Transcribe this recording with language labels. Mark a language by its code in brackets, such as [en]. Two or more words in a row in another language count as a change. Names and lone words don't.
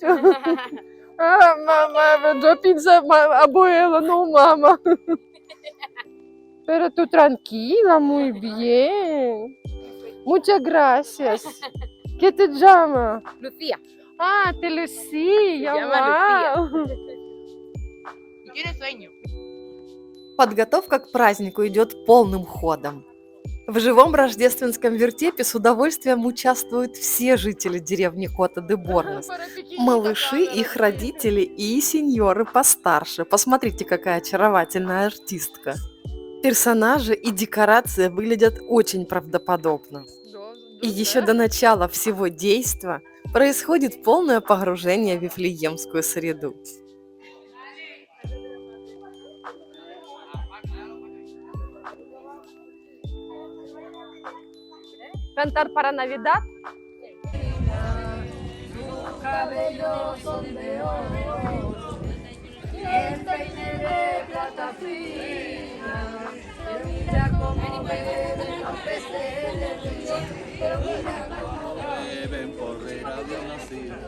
[es] Ah, mamá, yo pienso abuela, no mamá. Pero tú tranquila, muy bien. Muchas gracias. ¿Qué te llama? Lucía. Ah, te Lucía, Se llama wow. Y tiene sueño. [ru] Подготовка к празднику идет полным ходом. В живом рождественском вертепе с удовольствием участвуют все жители деревни Кота-де-Борно. Малыши, их родители и сеньоры постарше. Посмотрите, какая очаровательная артистка. Персонажи и декорации выглядят очень правдоподобно. И еще до начала всего действа происходит полное погружение в вифлеемскую среду. [es] Cantar para Navidad. Cabellos son de oro, y el peine de plata fina, que brilla como beben los peces del río, pero mira como beben por ver a Dios nacido.